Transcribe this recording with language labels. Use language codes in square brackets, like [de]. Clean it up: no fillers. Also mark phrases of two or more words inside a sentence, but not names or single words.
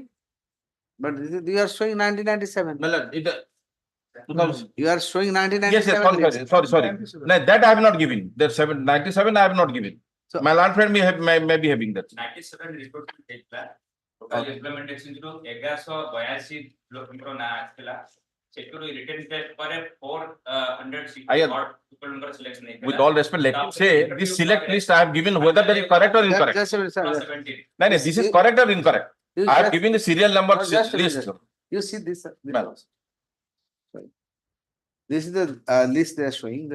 [en] But you are showing 1997. You are showing Yes, 1997. sorry. No, that I have not given. That 97 I have not given. So- My land friend may be having that. [or] 97 report ହେଇଥିଲା [en] total implementation [or] ରୁ 1182 ଲୋକଙ୍କର ନାଁ ଆସିଥିଲା ସେଠରୁ [en] written test [or] ପରେ 460 selection [en] With all respect, let me say this select list I have given whether that is correct or incorrect. Just a minute, sir. No, this is correct or incorrect. I have given the serial number Just a minute, list. sir. You see this, sir. Well. Sorry. This is the list they are showing.